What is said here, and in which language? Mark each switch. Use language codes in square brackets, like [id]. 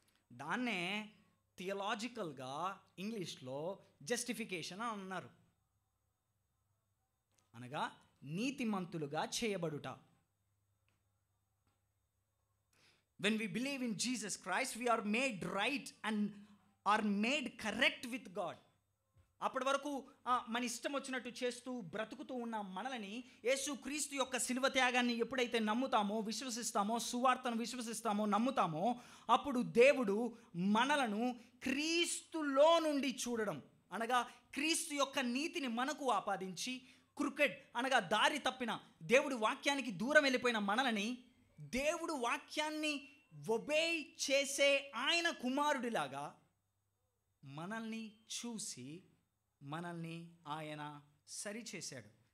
[te] దాన్నే థియలాజికల్గా ఇంగ్లీష్లో జస్టిఫికేషన్ అని అన్నారు, అనగా నీతిమంతులుగా చేయబడుట. [en] When we believe in Jesus Christ, we are made right and are made correct with God. [te] అప్పటి వరకు మన ఇష్టం వచ్చినట్టు చేస్తూ బ్రతుకుతూ ఉన్న మనల్ని యేసు క్రీస్తు యొక్క శిలువ త్యాగాన్ని ఎప్పుడైతే నమ్ముతామో, విశ్వసిస్తామో, సువార్తను విశ్వసిస్తామో, నమ్ముతామో, అప్పుడు దేవుడు మనలను క్రీస్తులో నుండి చూడడం, అనగా క్రీస్తు యొక్క నీతిని మనకు ఆపాదించి, క్రికెట్ అనగా దారి తప్పిన, దేవుడి వాక్యానికి దూరం వెళ్ళిపోయిన మనల్ని దేవుడు వాక్యాన్ని ఒబే చేసే ఆయన కుమారుడిలాగా మనల్ని చూసి మనల్ని ఆయన సరిచేశాడు.